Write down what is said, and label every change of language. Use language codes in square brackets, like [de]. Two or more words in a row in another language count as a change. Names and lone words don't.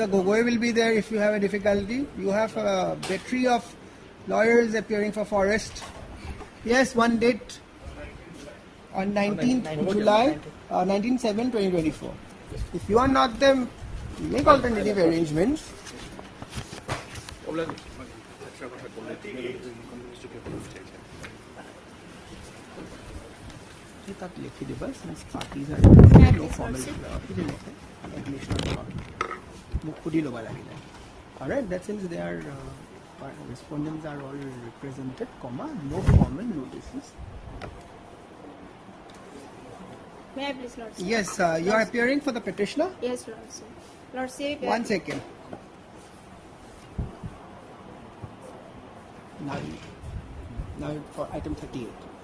[en] Gogoi will be there if you have a difficulty. You have a battery of lawyers appearing for Forest. Yes, one date on 19th July, 19/7/2024. If you are not them, make alternative arrangements. [as] তাত লিখি দিবা [en] since parties are no formal [as] মোক সুধি ল'ব লাগিলে. [en] Alright, that since they are respondents are all represented, comma, no formal notices. May I please, Lordship? Yes, you are appearing for the petitioner? Yes, Lordship. Lordship. 1 second. Now for item 38.